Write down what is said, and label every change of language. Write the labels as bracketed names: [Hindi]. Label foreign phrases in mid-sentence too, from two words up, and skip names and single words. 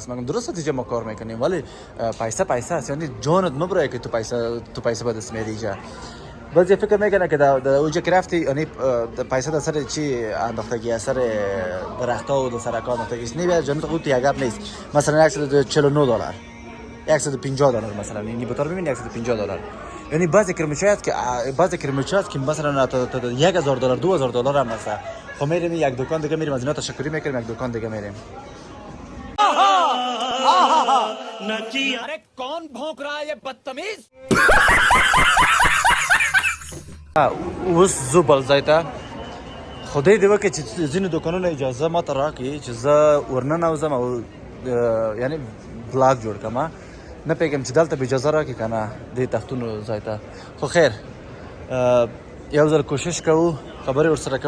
[Persian] است میگم درسته اینجا ما کار میکنیم ولی پیسه است یعنی جانت مبره که تو پیسه به دست میاری اینجا بعضی فکر میکنه که در اونجا که رفتی یعنی پیسه در سر چی انداختگی اثر درختها و در سر کار انداختگی نیست جانت خود یک گپ نیست مثلا $149 $150 مثلا این بطور ببین $150 یعنی بعضی کرمچات که مثلا تا $1,000 $2,000 هم هست خب میریم یک دکان دیگه میریم از اینا تشکری میکنیم یک دکان دیگه میریم [Hindi] अरे कौन भौंक रहा है ये बदतमीज [Pashto] اوس زو بل ځای ته خدای دې وکړي چې ځینې دوکانونه اجازه ماته راکړي چې زه ورننوځم او یعنی بلاګ جوړ کړم نه پیګم چې دلته به اجازه راکړي که نه دې تختونو ځای ته خو خیر یو ځل کوشش کوو خبرې ورسره کوو